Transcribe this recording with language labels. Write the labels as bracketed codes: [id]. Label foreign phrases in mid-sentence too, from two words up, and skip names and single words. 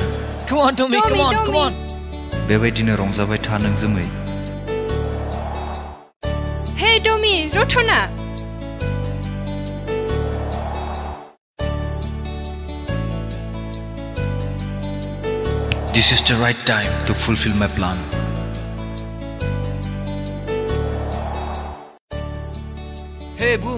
[en] Come on, Tommy, come on, come on. [brx] बेबायदिनो रंजाबाय था नों जोमै. [en] Hey Tommy, Rotona. This is the right time to fulfill my plan. Hey Boom.